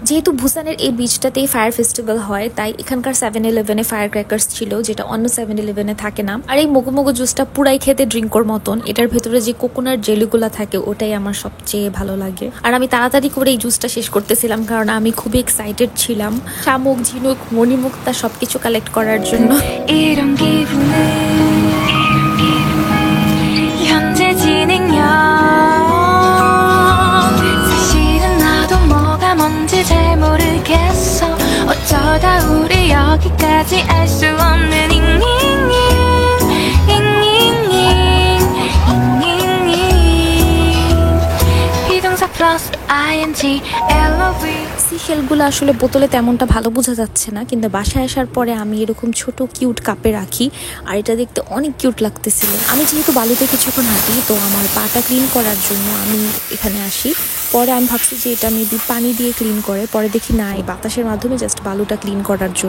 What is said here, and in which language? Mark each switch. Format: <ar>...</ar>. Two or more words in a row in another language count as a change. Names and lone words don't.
<bn>যেহেতু বুসানের এই বিচটাতেই</bn> <en>fire festival</en> <bn>হয়, তাই এখানকার 7-Eleven-এ</bn> <en>fire crackers</en> <bn>ছিল, যেটা অন্য 7-Eleven-এ থাকে না। আর এই মগু জুসটা পুরাই খেতে ড্রিঙ্কর মতন। এটার ভেতরে যে</bn> <en>coconut jelly-gula</en> <bn>থাকে ওটাই আমার সবচেয়ে ভালো লাগে। আর আমি তাড়াতাড়ি করে এই জুসটা শেষ করতেছিলাম, কারণ আমি খুবই এক্সাইটেড ছিলাম শামুক ঝিনুক মণিমুক্তা সবকিছু কালেক্ট করার জন্য।</bn> <ko>현재 진행형. 사실은 나도 뭐가 뭔지 거기까지 알 수 없는 잉잉잉 비동사 플러스</ko> <en>ing love</en> <bn>সিশেলগুলো আসলে বোতলে তেমনটা ভালো বোঝা যাচ্ছে না, কিন্তু বাসায় আসার পরে আমি এরকম ছোট</bn> <en>cute cup-e</en> <bn>রাখি, আর এটা দেখতে অনেক কিউট লাগতেছিল। আমি যেহেতু বালুতে কিছুক্ষণ হাঁটি, তো আমার পাটা ক্লিন করার জন্য আমি এখানে আসি। পরে আমি ভাবছি যে এটা মেবি পানি দিয়ে ক্লিন করে, পরে দেখি না, এই বাতাসের মাধ্যমে জাস্ট বালুটা ক্লিন করার জন্য।</bn>